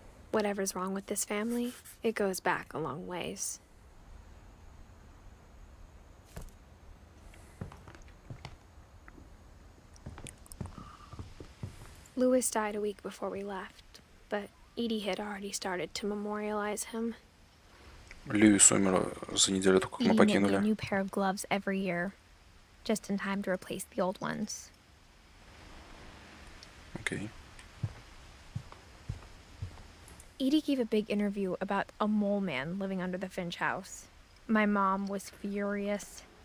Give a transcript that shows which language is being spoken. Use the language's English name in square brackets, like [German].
[English] Whatever's wrong with this family, it goes back a long ways. Louis died a week before we left, but Edie had already started to memorialize him. [Russian] Льюис умер за неделю только, как мы [English] Edie knit me a [Russian] покинули. [English] new pair of gloves every year, just in time to replace the old ones. [Russian] Окей. [English] Edie gave a big interview about a mole man living under the Finch house. My mom was furious.